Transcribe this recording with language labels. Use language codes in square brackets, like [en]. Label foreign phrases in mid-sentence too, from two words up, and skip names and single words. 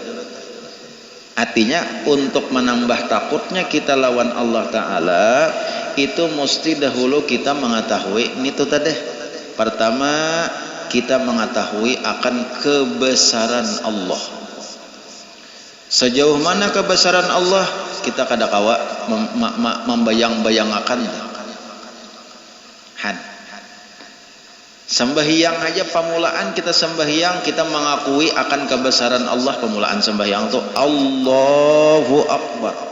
[bjn] Artinya untuk menambah takutnya kita lawan Allah Ta'ala itu mesti dahulu kita mengetahui ini tuh tadi. Pertama kita mengetahui akan kebesaran Allah. Sejauh mana kebesaran Allah kita kadakawa membayang-bayangkan. Sembahyang aja pamulaan kita sembahyang kita mengakui akan kebesaran Allah. Pemulaan sembahyang itu [ar] Allahu Akbar.